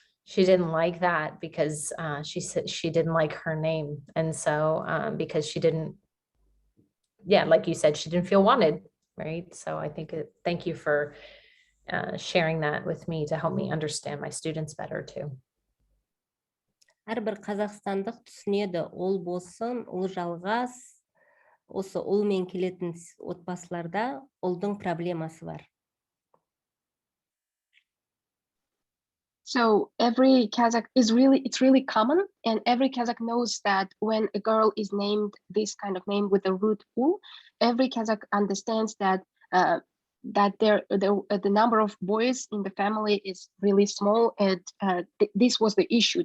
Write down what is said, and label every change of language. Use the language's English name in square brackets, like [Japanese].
[English] She didn't like that because she said she didn't like her name. And so because she didn't, yeah, like you said, she didn't feel wanted, right? So I think thank you for sharing that with me to help me understand my students better too. [Kazakh] Әрбір қазақстандық түсінеді, ол болсын, ол жалғас, осы ұлмен келетін отбасыларда ұлдың проблемасы бар. [English] So every Kazakh it's really common, and every Kazakh knows that when a girl is named this kind of name with the root ul, every Kazakh understands that that the number of boys in the family is really small, and this was the issue.